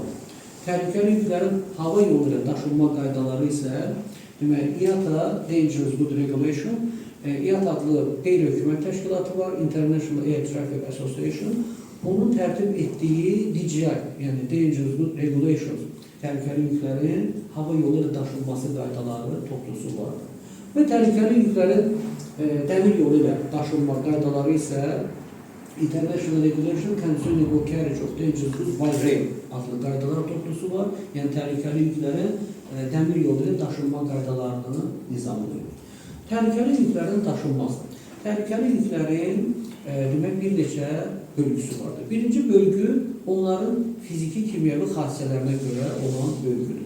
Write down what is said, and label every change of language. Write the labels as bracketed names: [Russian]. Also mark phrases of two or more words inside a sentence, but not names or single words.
[Azerbaijani] Təhlükəli yüklərin hava yolu ilə daşınma qaydaları isə demək, IATA Dangerous Goods Regulation, IATA adlı qeyri-hökumət təşkilatı var, International Air Traffic Association. Onun tərtib etdiyi DJI, yəni Dangerous Goods Regulations, təhlükəli yüklərin hava yolu ilə daşınması qaydaları toplusu var. Və təhlükəli yüklərin dəmir yolu ilə daşınma qaydaları isə International Regulation Concerning the Carriage of Dangerous Goods by Rail adlı qaydalar toplusu var. Yəni təhlükəli yüklərin dəmir yolu ilə daşınma qaydalarını nizamlayır. Təhlükəli yüklərin daşınması. Təhlükəli yüklərin demək, bir neçə bölgüsü vardır. Birinci bölgü onların fiziki kimyəvi xassələrinə görə olan bölgüdür.